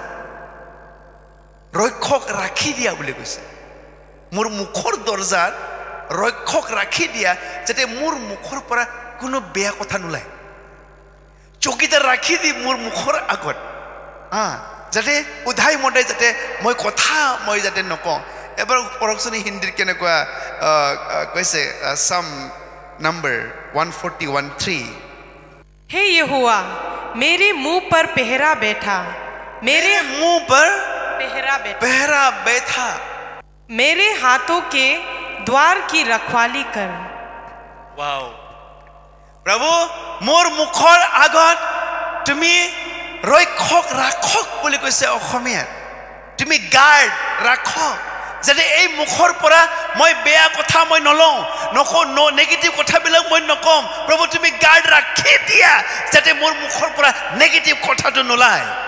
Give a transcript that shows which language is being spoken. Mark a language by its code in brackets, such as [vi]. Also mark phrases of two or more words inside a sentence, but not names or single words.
[as] ৰক্ষক ৰাখি দিয়া বুলি কৈছে মোৰ মুখৰ দৰ্জাত ৰক্ষক ৰাখি দিয়া যাতে মোৰ মুখৰ পৰা কোনো বেয়া কথা নোলায় চকিদাৰ ৰাখি দি মোৰ মুখৰ আগত যাতে উধাই মদাই যাতে মই কথা মই যাতে নকওঁ এবাৰ পঢ়কচোন হিন্দীৰ কেনেকুৱা কৈছে [en] psalm number [as] 141:3 [hi] हे यहोवा मेरे मुंह पर पहरा बैठा मेरे मुंह पर पहरा बैठा मेरे हाथों के द्वार की रखवाली कर [as] ৱাও প্ৰভু মোৰ মুখৰ আগত তুমি ৰক্ষক ৰাখক বুলি কৈছে অসমীয়াত তুমি গাৰ্ড ৰাখক যাতে এই মুখৰ পৰা মই বেয়া কথা মই নলওঁ নেগেটিভ কথাবিলাক মই নকম প্ৰভু তুমি গাৰ্ড ৰাখি দিয়া যাতে মোৰ মুখৰ পৰা নেগেটিভ কথাটো নোলায়